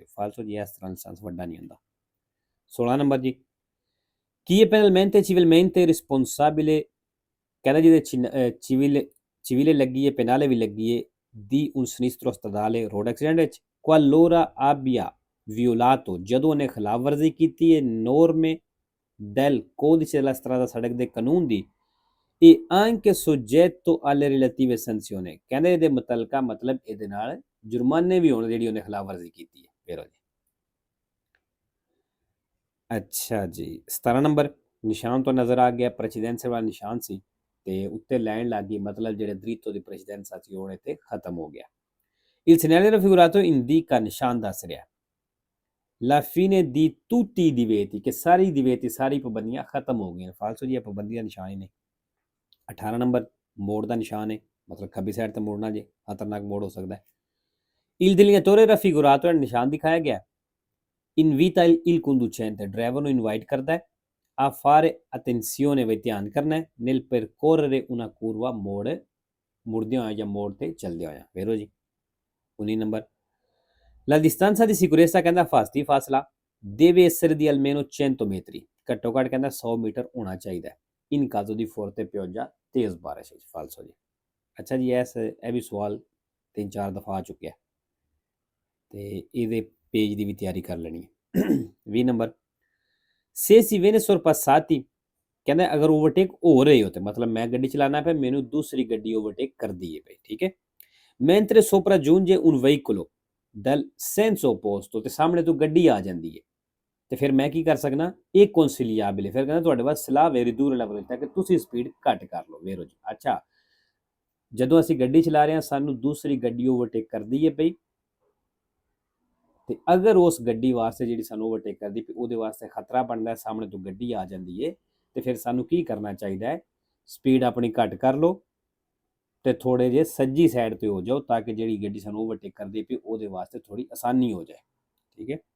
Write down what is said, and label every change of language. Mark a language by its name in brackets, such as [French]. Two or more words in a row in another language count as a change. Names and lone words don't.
[Punjabi] ਫਾਲਸੋ ਜੀ ਇਸ ਤਰ੍ਹਾਂ ਲਾਇਸੈਂਸ ਵੱਡਾ ਨਹੀਂ ਹੁੰਦਾ। 16 ਨੰਬਰ ਜੀ [Italian] chi è penalmente civilmente responsabile [Punjabi] ਕਹਿੰਦਾ ਜਿਹਦੇ civile ਲੱਗੀ ਹੈ penale ਵੀ ਲੱਗੀ ਹੈ [Italian] di un sinistro stradale [English] road accident [Punjabi] ਵਿੱਚ [Italian] qualora abbia violato [Punjabi] ਜਦੋਂ ਉਹਨੇ ਖਿਲਾਫ ਵਰਜ਼ੀ ਕੀਤੀ ਹੈ [Italian] norme del codice della strada [Punjabi] ਸੜਕ ਦੇ ਕਾਨੂੰਨ ਦੀ [Italian] e anche soggetto alle relative sanzioni [Punjabi] ਕਹਿੰਦੇ ਇਹਦੇ ਮੁਤਲਕਾ ਮਤਲਬ ਇਹਦੇ ਨਾਲ ਜੁਰਮਾਨੇ ਵੀ ਹੋਣ ਜਿਹੜੀ ਉਹਨੇ ਖਿਲਾਫ ਵਰਜ਼ੀ ਕੀਤੀ ਹੈ। ਵੇਰੋ ਜੀ ਅੱਛਾ ਜੀ 17 ਨੰਬਰ ਨਿਸ਼ਾਨ ਤੋਂ ਨਜ਼ਰ ਆ ਗਿਆ ਪ੍ਰੈਸੀਡੈਂਸੀ ਵਾਲਾ ਨਿਸ਼ਾਨ ਸੀ ਤੇ ਉੱਤੇ ਲਾਈਨ ਲੱਗ ਗਈ, ਮਤਲਬ ਜਿਹੜੇ [Italian] diritto di precedenza [Punjabi] ਸੀ ਉਹ ਇੱਥੇ ਖਤਮ ਹੋ ਗਿਆ। [Italian] il segnale raffigurato indica [Punjabi] ਨਿਸ਼ਾਨ ਦੱਸ ਰਿਹਾ [Italian] la fine di tutti i divieti [Punjabi] ਕਿ ਸਾਰੀ ਦਿਵੇਤੀ ਸਾਰੀ ਪਾਬੰਦੀਆਂ ਖਤਮ ਹੋ ਗਈਆਂ। ਫਾਲਸੋ ਜੀ ਇਹ ਪਾਬੰਦੀਆਂ ਨਿਸ਼ਾਨ ਹੀ ਨੇ। 18 ਨੰਬਰ ਮੋੜ ਦਾ ਨਿਸ਼ਾਨ ਹੈ, ਮਤਲਬ ਖੱਬੀ ਸਾਈਡ ਤੇ ਮੋੜਨਾ ਜੇ ਖਤਰਨਾਕ ਮੋੜ ਹੋ ਸਕਦਾ ਹੈ। [Italian] il delineatore raffigurato [Punjabi] ਨਿਸ਼ਾਨ ਦਿਖਾਇਆ ਗਿਆ [Italian] invita il conducente [Punjabi] ਡਰਾਈਵਰ ਨੂੰ ਇਨਵਾਈਟ ਕਰਦਾ ਹੈ [Italian] a fare attenzione [Punjabi] ਵੀ ਧਿਆਨ ਕਰਨਾ ਹੈ [Italian] nel percorrere una curva [Punjabi] ਮੁੜਦਿਆਂ ਹੋਇਆ ਜਾਂ ਮੋੜ ਤੇ ਚੱਲਦਿਆਂ ਹੋਇਆ। ਵੇਰੋ ਜੀ 19 ਨੰਬਰ [Italian] la distanza di sicurezza [Punjabi] ਕਹਿੰਦਾ ਹਿਫਾਜ਼ਤੀ ਫਾਸਲਾ [Italian] deve essere di almeno 100 metri [Punjabi] ਘੱਟੋ ਘੱਟ ਕਹਿੰਦਾ 100 ਮੀਟਰ ਹੋਣਾ ਚਾਹੀਦਾ [Italian] in caso di forte pioggia [Punjabi] ਤੇਜ਼ ਬਾਰਿਸ਼ ਵਿੱਚ। ਫਾਲਸੋ ਜੀ ਅੱਛਾ ਜੀ ਇਹ ਵੀ ਸਵਾਲ 3-4 ਦਫਾ ਆ ਚੁੱਕਿਆ ਤੇ ਇਹਦੇ ਪੇਜ ਦੀ ਵੀ ਤਿਆਰੀ ਕਰ ਲੈਣੀ ਹੈ। 20 ਨੰਬਰ [Italian] se si viene sorpassati [Punjabi] ਕਹਿੰਦਾ ਅਗਰ ਓਵਰਟੇਕ ਹੋ ਰਹੇ ਹੋ ਤੇ ਮਤਲਬ ਮੈਂ ਗੱਡੀ ਚਲਾਣਾ ਪਿਆ, ਮੈਨੂੰ ਦੂਸਰੀ ਗੱਡੀ ਓਵਰਟੇਕ ਕਰਦੀ ਹੈ ਪਈ, ਠੀਕ ਹੈ। [Italian] mentre sopraggiunge un veicolo dal senso opposto, [Punjabi] ਤੇ ਸਾਹਮਣੇ ਤੋਂ ਗੱਡੀ ਆ ਜਾਂਦੀ ਹੈ, ਤੇ ਫਿਰ ਮੈਂ ਕੀ ਕਰ ਸਕਦਾ, ਇਹ consigliabile, ਫਿਰ ਕਹਿੰਦਾ ਤੁਹਾਡੇ ਵਾਸਤੇ ਸਲਾਹ ਵੇਰੀ ਦੂਰ ਲੈਵਲ ਤੇ ਕਿ ਤੁਸੀਂ ਸਪੀਡ ਘੱਟ ਕਰ ਲਓ ਵੇਰੋ ਜੀ। ਅੱਛਾ, ਜਦੋਂ ਅਸੀਂ ਗੱਡੀ ਚਲਾ ਰਹੇ ਹਾਂ ਸਾਨੂੰ ਦੂਸਰੀ ਗੱਡੀ ਓਵਰਟੇਕ ਕਰਦੀ ਹੈ ਪਈ, ਤੇ ਅਗਰ ਉਸ ਗੱਡੀ ਵਾਸਤੇ ਜਿਹੜੀ ਸਾਨੂੰ ਓਵਰਟੇਕ ਕਰਦੀ ਪਈ ਉਹਦੇ ਵਾਸਤੇ ਖਤਰਾ ਬਣਦਾ, ਸਾਹਮਣੇ ਤੋਂ ਗੱਡੀ ਆ ਜਾਂਦੀ ਹੈ, ਤੇ ਫਿਰ ਸਾਨੂੰ ਕੀ ਕਰਨਾ ਚਾਹੀਦਾ ਹੈ, ਸਪੀਡ ਆਪਣੀ ਘੱਟ ਕਰ ਲਓ ਤੇ ਥੋੜੇ ਜਿਹੇ ਸੱਜੀ ਸਾਈਡ ਤੇ ਹੋ ਜਾਓ, ਤਾਂ ਕਿ ਜਿਹੜੀ ਗੱਡੀ ਸਾਨੂੰ ਓਵਰਟੇਕ ਕਰਦੀ ਪਈ ਉਹਦੇ ਵਾਸਤੇ ਥੋੜੀ ਆਸਾਨੀ ਹੋ ਜਾਏ, ਠੀਕ ਹੈ।